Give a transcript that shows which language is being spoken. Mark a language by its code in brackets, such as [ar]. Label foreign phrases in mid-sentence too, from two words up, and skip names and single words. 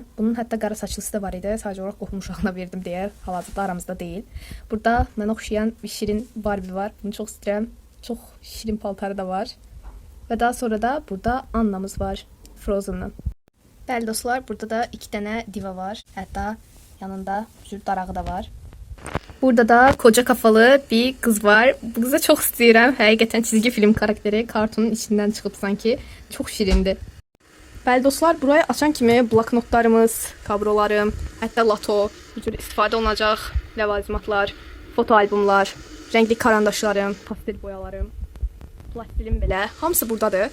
[az] Bunun hətta qara saçlısı da var idi. Sadəcə olaraq qohum uşağına verdim deyə hal-hazırda aramızda deyil. Burada mənə oxşayan bir şirin Barbie var. Bunu çox istəyirəm. Çox şirin paltarı da var. Və daha sonra da burada Annamız var. Frozen'ın. Bəli dostlar, burada da 2 dənə diva var. Hətta yanında bir cür darağı da var. [tr] Burada da koca kafalı bir kız var. Bu kızı çok istəyirəm. [az] Həqiqətən çizgi film karakteri kartonun içindən çıxıb sanki. Çox şirindi. Bəli dostlar, burayı açan kimi bloknotlarımız, kabrolarım, hətta lato, bu cür istifadə olunacaq ləvazimatlar, foto albumlar, rəngli karandaşlarım, pastel boyalarım, plastilim belə hamısı buradadır.